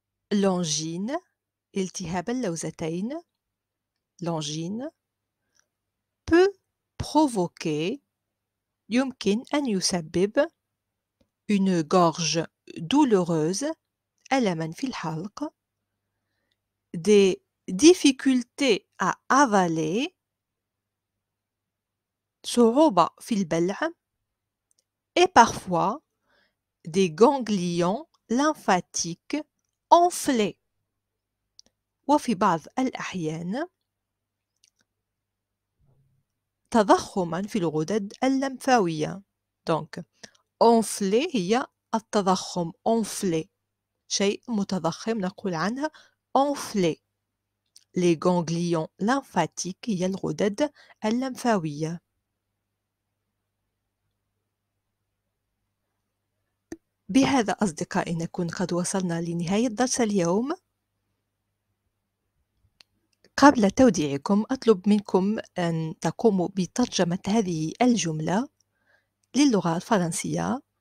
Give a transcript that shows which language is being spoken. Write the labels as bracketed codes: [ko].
[fr] L'angine, [ar] التهاب اللوزتين, [fr] l'angine peut provoquer, [ar] يمكن أن يسبب, [fr] une gorge douloureuse, [ar] ألمًا في الحلق, [fr] des difficultés à avaler, [ar] صعوبة في البلع, [fr] et parfois des ganglions lymphatiques enflés. [ar] وفي بعض الأحيان تضخمًا في الغدد اللمفاوية. [fr] Donc enflé [ar] هي التضخم enflé، شيء متضخم نقول عنها enflé. [fr] Les ganglions lymphatiques [ar] هي الغدد اللمفاوية. بهذا أصدقائي نكون قد وصلنا لنهاية درس اليوم. قبل توديعكم أطلب منكم أن تقوموا بترجمة هذه الجملة للغة الفرنسية.